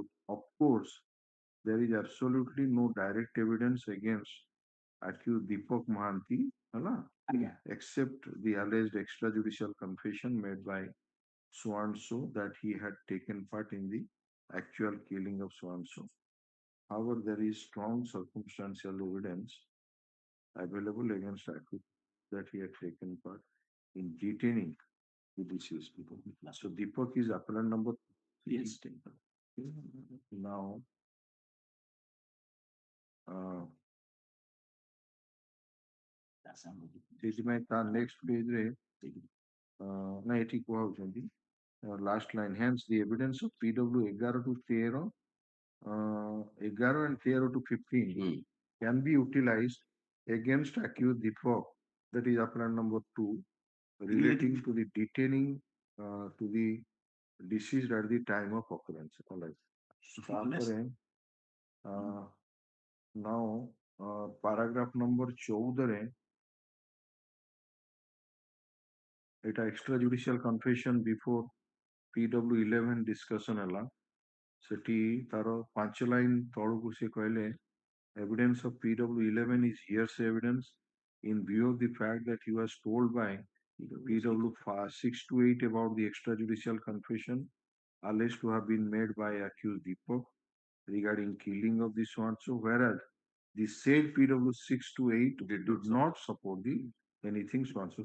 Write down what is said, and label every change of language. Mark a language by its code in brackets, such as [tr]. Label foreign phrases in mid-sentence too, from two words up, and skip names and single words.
[en] Of course, there is absolutely no direct evidence against accused Deepak Mahanti, except the alleged extrajudicial confession made by So-and-so that he had taken part in the actual killing of So-and-so. However, there is strong circumstantial evidence available against accused that he had taken part in detaining the deceased people. So Deepak is appellant number. Yes. Now, [or] ସେଥିପାଇଁ ତା [en] next page [or] ରେ ନା ଏଠି କୁହାଉଛନ୍ତି [en] last line, hence the evidence of PW 11 to 13 11 and 13 to 15 can be utilized against accused Deepak, that is appellant number 2, relating to the detaining to the deceased at the time of occurrence. All right. Now paragraph number 14 এটা extrajudicial confession before PW11 discussion [or] ହେଲା ସେଠି ତାର 5 ଲାଇନ ତଳକୁ ସେ [en] କହିଲେ evidence of PW11 is hearsay evidence in view of the fact that he was told by PW 6 to 8 about the extrajudicial confession alleged to have been made by accused Deepak regarding killing of the so-and-so, whereas the said PW 6 to 8 did not support the anything so-and-so.